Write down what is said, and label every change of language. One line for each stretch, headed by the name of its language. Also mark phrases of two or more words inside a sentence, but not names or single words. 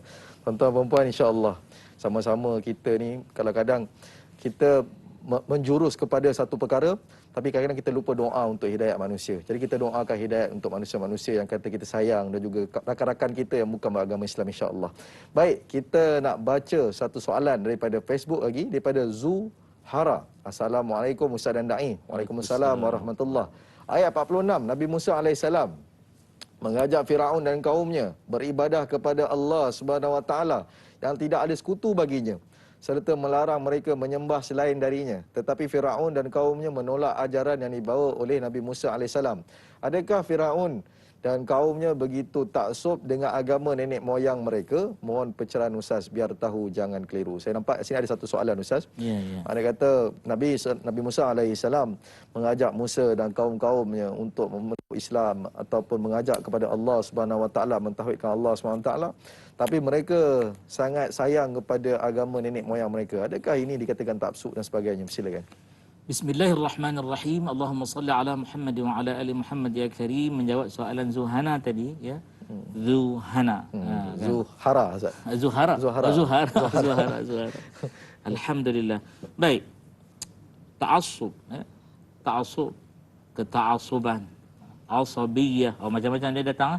Malay: Tuan-tuan dan puan, insya-Allah sama-sama kita ni kadang-kadang kita menjurus kepada satu perkara, tapi kadang-kadang kita lupa doa untuk hidayat manusia. Jadi kita doakan hidayat untuk manusia-manusia yang kata kita sayang dan juga rakan-rakan kita yang bukan beragama Islam, insya-Allah. Baik, kita nak baca satu soalan daripada Facebook lagi, daripada Zuhara. Assalamualaikum Ustaz dan Da'i.
Arabic: وعليكم السلام ورحمة الله.
Malay: Ayat 46, Nabi Musa alaihissalam mengajak Firaun dan kaumnya beribadah kepada Allah
Arabic: سبحانه وتعالى
Malay: yang tidak ada sekutu baginya, serta melarang mereka menyembah selain darinya. Tetapi Firaun dan kaumnya menolak ajaran yang dibawa oleh Nabi Musa alaihissalam. Adakah Firaun dan kaumnya begitu taksub dengan agama nenek moyang mereka? Mohon pencerahan Ustaz biar tahu, jangan keliru. Saya nampak sini ada satu soalan Ustaz. Ada kata Nabi Musa alaihissalam mengajak Musa dan kaum-kaumnya untuk memeluk Islam ataupun mengajak kepada Allah
Arabic: سبحانه وتعالى,
Malay: mentauhidkan Allah
Arabic: سبحانه وتعالى,
Malay: tapi mereka sangat sayang kepada agama nenek moyang mereka. Adakah ini dikatakan taksub dan sebagainya? Silakan.
Arabic: Bismillahirrahmanirrahim. اللهم صل على محمد وعلى آل محمد يا كريم.
Malay: Menjawab soalan Zuhana tadi, Zuhana. Zuhara, Ustaz. Zuhara. Zuhara. Zuhara. Alhamdulillah. Baik. Ta'assub, ta'assub, keta'assuban, asabiyah, macam-macam dia datang.